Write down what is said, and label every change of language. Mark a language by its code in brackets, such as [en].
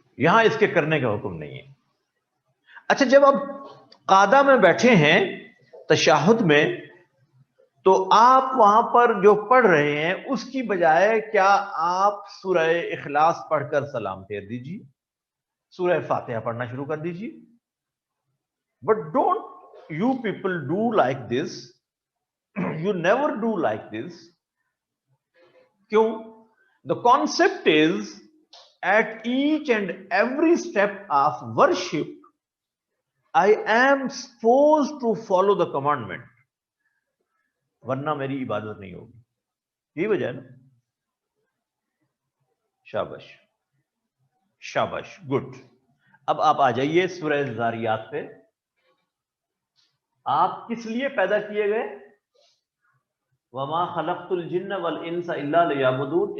[ur] یہاں اس کے کرنے کا حکم نہیں ہے. اچھا, جب آپ قعدہ میں بیٹھے ہیں تشہد میں, تو آپ وہاں پر جو پڑھ رہے ہیں اس کی بجائے کیا آپ سورہ اخلاص پڑھ کر سلام پھیر دیجیے, سورہ فاتحہ پڑھنا شروع کر دیجیے. [en] But don't you people do like this. You never do like this. [ur] کیوں؟ [en] The concept is at each and every step of worship, I am supposed to follow the commandment. [ur] ورنہ میری عبادت نہیں ہوگی. یہی وجہ ہے نا. شاباش شاباش, گڈ. اب آپ آ جائیے سورہ ذاریات پہ. آپ کس لیے پیدا کیے گئے؟ [ar] وما خلقت الجن والانس الا لیعبدون.